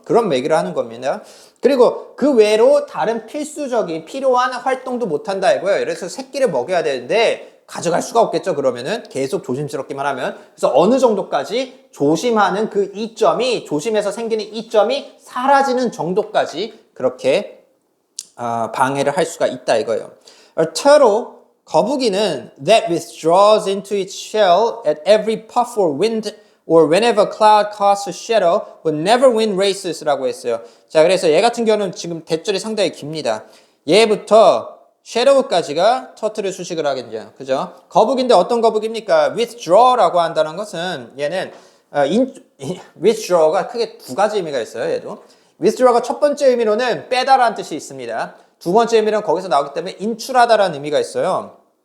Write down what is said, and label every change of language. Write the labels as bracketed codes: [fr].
[ko] 그런 얘기를 하는 겁니다. 그리고 그 외로 다른 필요한 활동도 못한다 이거예요. 그래서 새끼를 먹여야 되는데 가져갈 수가 없겠죠. 그러면은 계속 조심스럽기만 하면. 그래서 어느 정도까지 조심하는 그 이점이, 조심해서 생기는 이점이 사라지는 정도까지 그렇게 방해를 할 수가 있다 이거예요. [en] turtle, [ko] 거북이는 [en] that withdraws into its shell at every puff or wind or whenever cloud casts a shadow will never win races [ko] 라고 했어요. 자, 그래서 얘 같은 경우는 지금 대절이 상당히 깁니다. 얘부터 shadow까지가 터틀을 수식을 하겠죠. 그죠? 거북인데 어떤 거북입니까? withdraw라고 한다는 것은 얘는 withdraw가 크게 두 가지 의미가 있어요. 얘도. withdraw가 첫 번째 의미로는 빼다라는 뜻이 있습니다. 두 번째 의미는 거기서 나오기 때문에 인출하다라는 의미가 있어요.